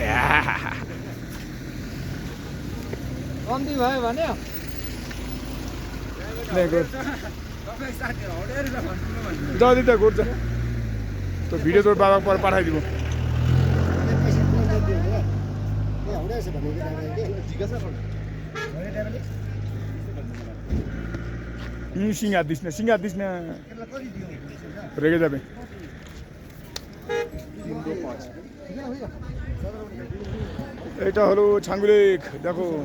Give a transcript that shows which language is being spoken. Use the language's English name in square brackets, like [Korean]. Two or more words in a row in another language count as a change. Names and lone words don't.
[Nepali] कम्ती भयो भने जति त गर्छ त्यो भिडियो त बाबा पर पठाइदिनु [Bangla] সিঙ্গা দিস না রেগে যাবে এটা হলো ছাঙ্গু লেক দেখো